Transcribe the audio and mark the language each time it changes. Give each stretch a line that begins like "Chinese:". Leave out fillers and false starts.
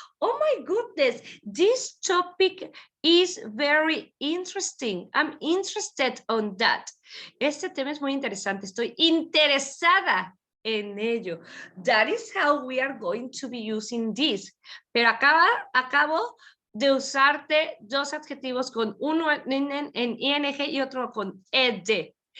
English: Oh my goodness, this topic is very interesting. I'm interested on that.
Spanish: Este tema es muy interesante. Estoy interesada en ello.
English: That is how we are going to be using this.
Spanish: Pero acabo de usarte dos adjetivos con uno en ing y otro con ed.